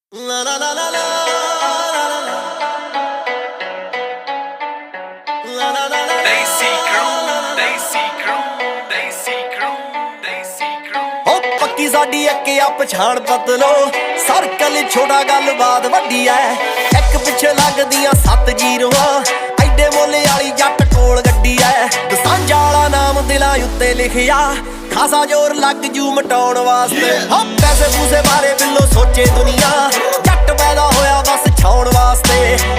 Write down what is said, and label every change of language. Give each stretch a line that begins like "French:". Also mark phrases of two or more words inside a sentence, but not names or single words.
English: La la la la la la la la la Desi crew, Desi crew, Desi crew, Desi crew.
Punjabi: ਹੋ ਪੱਕੀ ਸਾਡੀ ਇੱਕ ਆ ਪਛਾਣ ਪਤਲੋ ਸਰਕਲ ਛੋਟਾ ਗੱਲਬਾਤ ਵੱਡੀ ਐ ਇੱਕ ਪਿੱਛੇ ਲੱਗਦੀਆਂ 7 ਜ਼ੀਰੋਆਂ ਐਡੇ ਮੋਲੇ ਵਾਲੀ ਜੱਟ ਕੋਲ ਗੱਡੀ ਐ ਦਸਾਂਝਾ ਵਾਲਾ ਨਾਮ ਦਿਲਾਂ ਉੱਤੇ ਲਿਖਿਆ ਖਾਸਾ ਜ਼ੋਰ ਲੱਗ ਜੂ ਮਟਾਉਣ ਵਾਸਤੇ ਹੋ ਪੈਸੇ ਪੂਸੇ ਬਾਰੇ ਬਿੱਲੋ ਸੋਚੇ ਦੁਨੀਆ ਜੱਟ ਪੈਦਾ ਹੋਇਆ ਬਸ ਛਾਉਣ ਵਾਸਤੇ